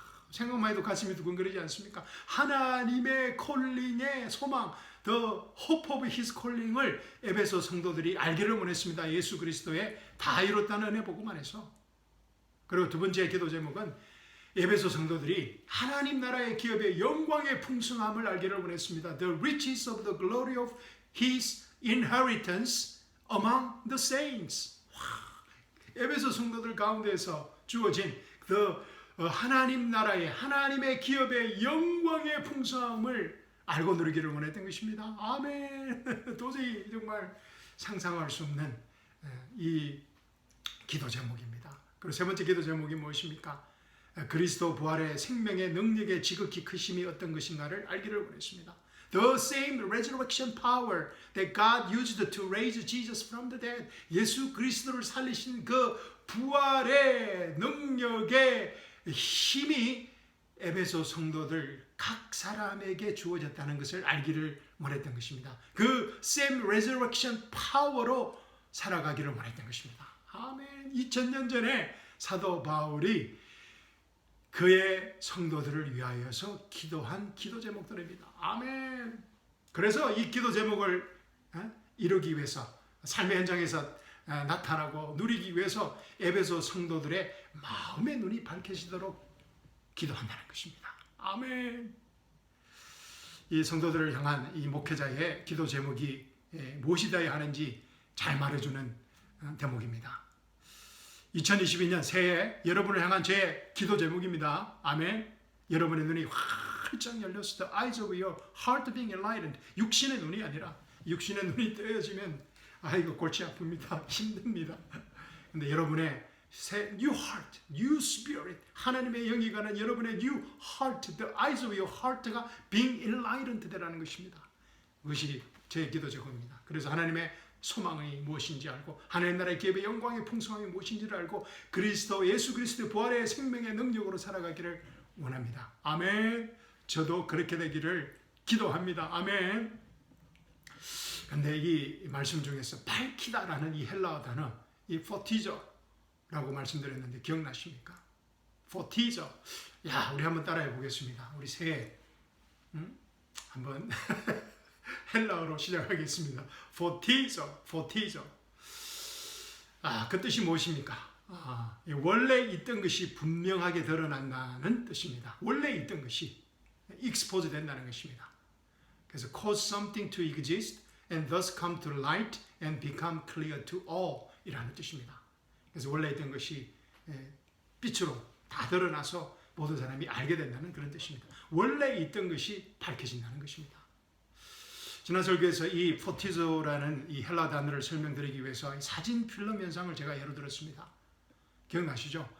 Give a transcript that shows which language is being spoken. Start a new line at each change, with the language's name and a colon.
Korean: 생각만 해도 가슴이 두근거리지 않습니까? 하나님의 콜링의 소망,
English: the hope of His calling
Korean: 을 에베소 성도들이 알기를 원했습니다. 예수 그리스도의 다 이뤘다는 은혜 복음 안에서. 그리고 두 번째 기도 제목은 에베소 성도들이 하나님 나라의 기업의 영광의 풍성함을 알기를 원했습니다.
English: The riches of the glory of His inheritance among the saints.
Korean: 에베소 성도들 가운데서 주어진 하나님 나라의 하나님의 기업의 영광의 풍성함을 알고 누리기를 원했던 것입니다. 아멘. 도저히 정말 상상할 수 없는 이 기도 제목입니다. 그리고 세 번째 기도 제목이 무엇입니까? 그리스도 부활의 생명의 능력의 지극히 크심이 어떤 것인가를 알기를 원했습니다.
English: The same resurrection power that God used to raise Jesus from the dead.
Korean: 예수 그리스도를 살리신 그 부활의 능력의 힘이 에베소 성도들 각 사람에게 주어졌다는 것을 알기를 원했던 것입니다. 그
English: same resurrection power
Korean: 로 살아가기를 원했던 것입니다. 아멘. 2000년 전에 사도 바울이 그의 성도들을 위하여서 기도한 기도 제목들입니다. 아멘. 그래서 이 기도 제목을 이루기 위해서 삶의 현장에서 나타나고 누리기 위해서 에베소 성도들의 마음의 눈이 밝혀지도록 기도한다는 것입니다. 아멘. 이 성도들을 향한 이 목회자의 기도 제목이 무엇이어야 하는지 잘 말해주는 대목입니다. 2022년 새해 여러분을 향한 제 기도 제목입니다. 아멘. 여러분의 눈이 활짝 열렸을 때
English: eyes of your heart being enlightened.
Korean: 육신의 눈이 아니라 육신의 눈이 뜨여지면 이거 골치 아픕니다. 힘듭니다. 근데 여러분의 새
English: new heart, new spirit,
Korean: 하나님의 영이 가는 여러분의 new heart,
English: the eyes of your heart
Korean: 가
English: being enlightened
Korean: 되라는 것입니다. 그것이 제 기도 제목입니다. 그래서 하나님의 소망이 무엇인지 알고 하나님 나라의 기업의 영광의 풍성함이 무엇인지를 알고 그리스도 예수 그리스도의 부활의 생명의 능력으로 살아가기를 원합니다. 아멘. 저도 그렇게 되기를 기도합니다. 아멘. 근데 이 말씀 중에서 밝히다라는 이 헬라어 단어, 이 포티저라고 말씀드렸는데 기억나십니까? 포티저. 야, 우리 한번 따라해 보겠습니다. 우리 새해 한번 헬라어로 시작하겠습니다. 포티저, 포티저. 그 뜻이 무엇입니까? 원래 있던 것이 분명하게 드러난다는 뜻입니다. 원래 있던 것이 expose 된다는 것입니다. 그래서
English: cause something to exist and thus come to light and become clear to all
Korean: 이라는 뜻입니다. 그래서 원래 있던 것이 빛으로 다 드러나서 모든 사람이 알게 된다는 그런 뜻입니다. 원래 있던 것이 밝혀진다는 것입니다. 지난 설교에서 이 포티조라는 이 헬라 단어를 설명드리기 위해서 사진 필름 현상을 제가 예로 들었습니다. 기억나시죠?